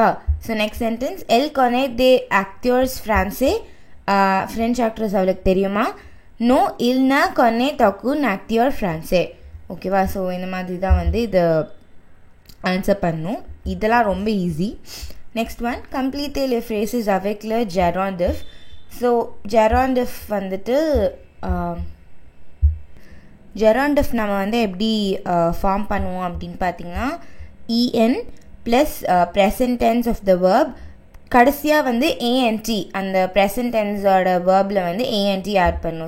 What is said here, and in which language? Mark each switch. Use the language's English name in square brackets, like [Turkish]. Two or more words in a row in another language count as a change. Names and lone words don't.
[English] so next sentence [French] Elle connaît des acteurs français. [English] French actors [Tamil] அவளுக்கு தெரியுமா? [French] Non il ne connaît aucun acteur français. [Tamil] ஓகேவா? ஸோ இந்த மாதிரி தான் வந்து இதை ஆன்சர் பண்ணணும். இதெல்லாம் ரொம்ப ஈஸி. [English] next one [French] Complétez les phrases avec le gerundiv. [Tamil] ஸோ gerundiv வந்துட்டு gerundiv நம்ம வந்து எப்படி ஃபார்ம் பண்ணுவோம் அப்படின்னு பார்த்தீங்கன்னா en [English] plus present tense of the verb, [Tamil] கடைசியாக வந்து ஏஎன்டி அந்த [English] present tense [Tamil] வேர்பில் வந்து ஏஎன்டி ஆட் பண்ணும்.